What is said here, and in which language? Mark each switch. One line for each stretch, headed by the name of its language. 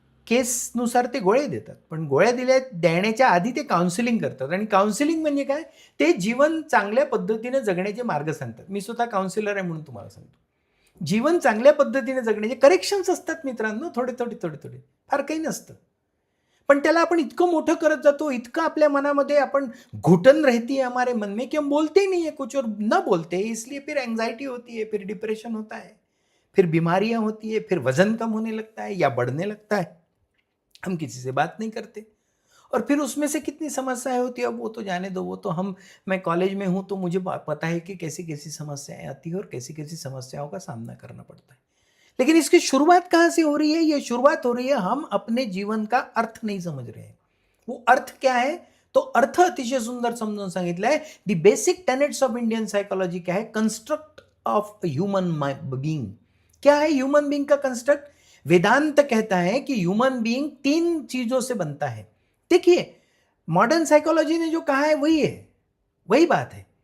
Marathi: केसनुसार ते गोळ्या देतात. पण गोळ्या देण्याच्या आधी ते काउन्सिलिंग करतात आणि काउन्सिलिंग म्हणजे काय? ते जीवन चांगल्या पद्धतीने जगण्याचे मार्ग सांगतात. मी स्वतः काउन्सिलर आहे म्हणून तुम्हाला सांगतो. जीवन चांगल्या पद्धतीने जगण्याचे करेक्शन्स असतात मित्रांनो, थोडे. फार काही नसतं. पण त्याला आपण इतकं मोठं करत जातो, इतकं आपल्या मनामध्ये आपण
Hindi: घुटन रहती है हमारे मन में कि हम बोलते ही नहीं है कुछ और न बोलते हैं, इसलिए फिर एंग्जाइटी होती है, फिर डिप्रेशन होता है, फिर बीमारियां होती है, फिर वजन कम होने लगता है या बढ़ने लगता है. हम किसी से बात नहीं करते और फिर उसमें से कितनी समस्याएं होती है, अब वो तो जाने दो, वो तो मैं कॉलेज में हूँ तो मुझे पता है कि कैसी कैसी समस्याएं आती है और कैसी कैसी समस्याओं का सामना करना पड़ता है. लेकिन इसकी शुरुआत कहाँ से हो रही है? ये शुरुआत हो रही है, हम अपने जीवन का अर्थ नहीं समझ रहे हैं. वो अर्थ क्या है?
Marathi: तो अर्थ अतिशय सुंदर समजून सांगितलंय.
English: the basic tenets of Indian psychology
Hindi: क्या है?
English: Construct of human being.
Hindi: क्या है ह्यूमन बीइंग का कंस्ट्रक्ट? वेदांत कहता है कि ह्यूमन बीइंग 3 चीजों से बनता है. देखिए, मॉडर्न साइकोलॉजी ने जो कहा है वही बात है.